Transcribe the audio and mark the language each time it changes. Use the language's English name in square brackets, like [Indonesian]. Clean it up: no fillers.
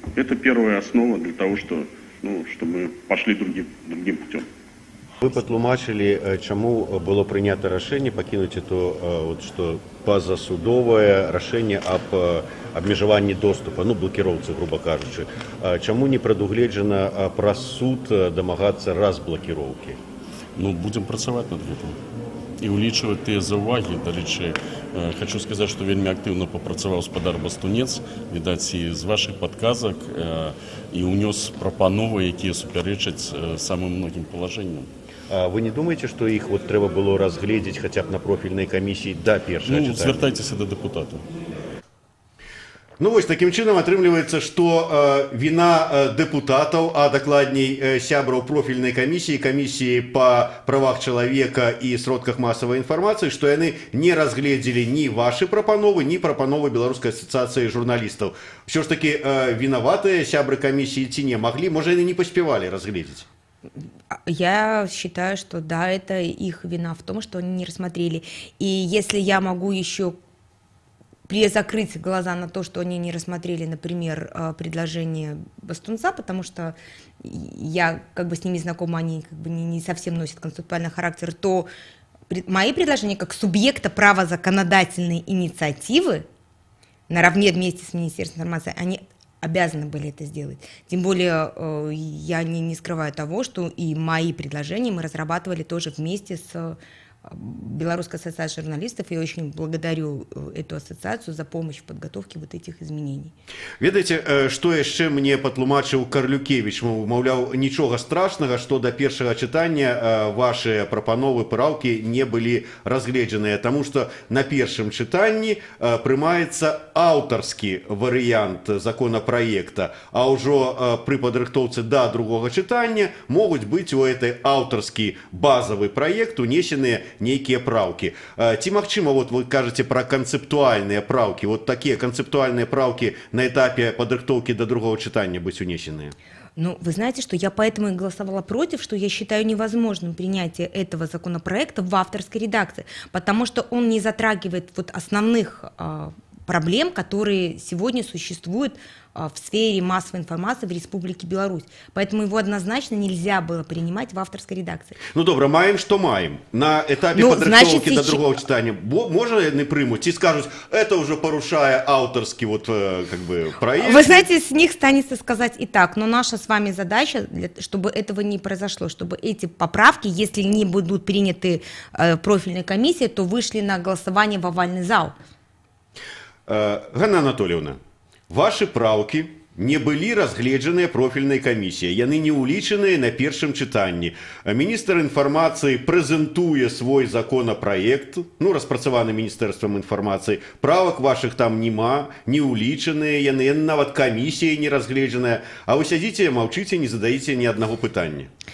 [Russian] Это первая основа для того, что мы пошли другим путем. [Belarusian] Вы патлумачылі, чаму было прынята рашэнне пакінуць это пазасудовае рашэнне аб абмежаванні доступа, блокіроўцы, грубо кажучы. Чаму не прадугледжана праз суд дамагацца разблокіроўкі? Будзем працаваць над гэтым і ўлічваць тыя заўвагі. Дарэчы, хочу сказаць, што вельмі актыўна папрацаваў спадар Бастунец, відаць, і з вашых падказак, і ўнёс прапановы, якія супярэчаць самым многім палажэнням. [Russian] Вы не думаете, что [Belarusian] их трэба было разгледзець хотя б на профільнай камісіі да першага чытання? Звяртайцеся да дэпутата. Ну вось таким чынам атрымліваецца, што віна дэпутатаў, а дакладней сябраў профільнай камісіі па правах чалавека і сродках масавай інфармацыі, што яны не разгледзелі ні вашы прапановы, ні прапановы Беларускай асацыяцыі журналістаў. Усё ж такі вінаватыя сябры камісіі ці не маглі, можа, яны не паспявалі разгледзець? [Russian] Я считаю, что да, это их вина в том, что они не рассмотрели. И если я могу еще закрыть глаза на то, что они не рассмотрели, например, предложение Бастунца, потому что я как бы с ними знакома, они как бы не совсем носят концептуальный характер, то мои предложения как субъекта права законодательной инициативы наравне вместе с Министерством информации, они обязаны были это сделать. Тем более я не скрываю того, что и мои предложения мы разрабатывали тоже вместе с Белорусской ассоциацией журналистов. Я очень благодарю эту ассоциацию за помощь в подготовке вот этих изменений. [Belarusian] Ведаеце, што яшчэ мне патлумачыў Карлюкевіч, маўляў, нічога страшнага, што да першага чытання ваши прапановы, праўкі не былі разгледжаныя, таму што на першым чытанні прымаецца аўтарскі варыянт законапраекта, а ўжо пры падрыхтоўцы да другога чытання могуць быць у этой аўтарскі базавы праект унесеныя нейкія праўкі. Ці магчыма, вот вы кажаце пра канцэптуальныя праўкі, вот такія канцэптуальныя праўкі на этапе падрыхтоўкі да другого чытання быць унесеныя? [Russian] Ну, вы знаете, что я поэтому и голосовала против, что я считаю невозможным принятие этого законопроекта в авторской редакции, потому что он не затрагивает вот основных проблем, которые сегодня существуют в сфере массовой информации в Республике Беларусь. Поэтому его однозначно нельзя было принимать в авторской редакции. [Belarusian] Ну, добра, маем, што маем. На этапе падрыхтоўкі до другого чытання можа яны прымуць, ці скажуць, [Russian] это уже порушая авторский вот, как бы, проект? Вы знаете, с них станется сказать и так, но наша с вами задача, чтобы этого не произошло, чтобы эти поправки, если не будут приняты профильной комиссией, то вышли на голосование в овальный зал. [Belarusian] Ганна Анатольевна, ваши праўкі не былі разгледжаныя профільнай камісіяй, яны не ўлічаныя на першым чытанні. Міністр інфармацыі прэзентуе свой законапраект, ну, распрацаваны Міністэрствам інфармацыі, правак вашых там няма, не ўлічаныя яны, нават камісіяй не разгледжаная, а вы сядзіце, маўчыце, не задаеце ні аднаго пытання.